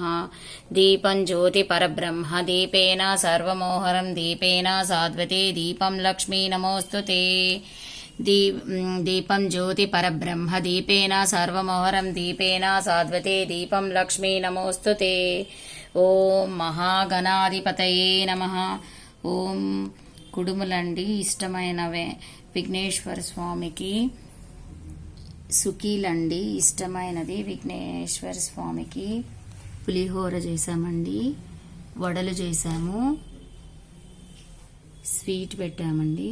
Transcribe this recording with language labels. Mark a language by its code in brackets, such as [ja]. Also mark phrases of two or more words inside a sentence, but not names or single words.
[sa] दीपं ज्योति परब्रह्म दीपेन सर्वमोहरं दीपेन साध्वते दीपं लक्ष्मी नमोस्तुते। दीपं ज्योति परब्रह्म दीपेन सर्वमोहरं दीपेन साध्वते दीपं लक्ष्मी नमोस्तुते। ఓం మహాగణాధిపతయే నమః। [te] ఓం కుడుములండి ఇష్టమైన విఘ్నేశ్వర స్వామికి సుఖీలండి ఇష్టమైనది విఘ్నేశ్వర స్వామికి పులిహోర చేసామండి, వడలు చేసాము, స్వీట్ పెట్టామండి.